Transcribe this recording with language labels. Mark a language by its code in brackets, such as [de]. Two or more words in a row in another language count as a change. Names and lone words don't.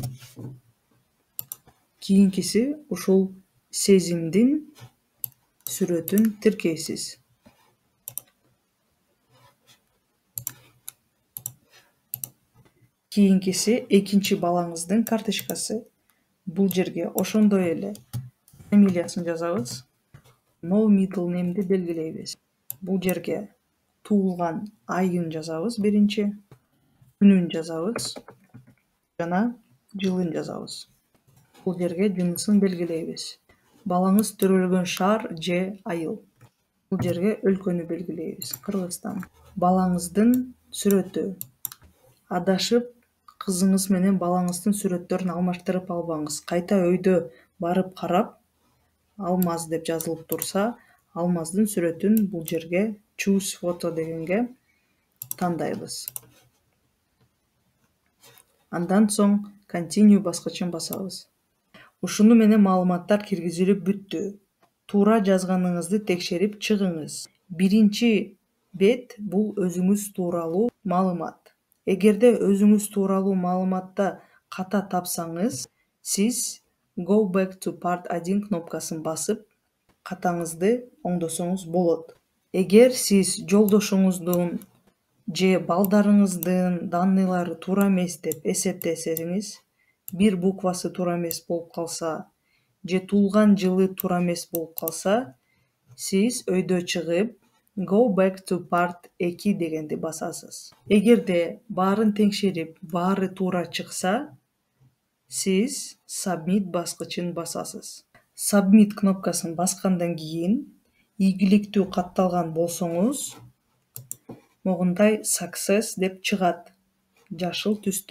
[ky] Кийинкиси ушул сезимдин сүрөтүн тиркейсиз. Кийинкиси экинчи балаңыздын карточкасы. Бул жерге ошондой эле фамилиясын жазабыз. [en] No middle name'ди [ky] белгилейбиз. Бул жерге туулган айын жазабыз биринчи, күнүн жазабыз жана жылын жазабыз. Бул жерге жынысын белгилейбиз. Балаңыз төрөлгөн шаар же айыл. Бул жерге өлкөнү белгилейбиз. Кыргызстан. Балаңыздын сүрөтү. Адашып, кызыңыз менен балаңыздын сүрөттөрүн алмаштырып албаңыз. Кайта өйдө барып карап, алмаз деп жазылып турса, алмаздын сүрөтүн бул жерге [en] choose photo [ky] дегенге тандайбыз. Андан соң continue баскычын басабыз. Ушуну менен маалыматтар киргизилип бүттү. Туура жазганыңызды текшерип чыгыңыз. Биринчи бет бул өзүңүз тууралуу маалымат. Эгерде өзүңүз тууралуу маалыматта ката тапсаңыз, сиз [en] Go back to part 1 [ky] кнопкасын басып, катаңызды оңдосоңуз болот. Эгер сиз жолдошуңуздун же балдарыңыздын данныйлары туура эмес деп эсептесеңиз, бир буквасы туура эмес болуп калса, же туулган жылы туура эмес болуп калса, сиз өйдө чыгып [en] Go back to part 2 [ky] дегенди басасыз. Эгерде баарын теңшерип, баары туура чыкса, сиз Submit баскычын басасыз. Submit кнопкасын баскандан кийин, ийгиликтүү катталган болсоңуз, могундай Success деп чыгат, жашыл түстө.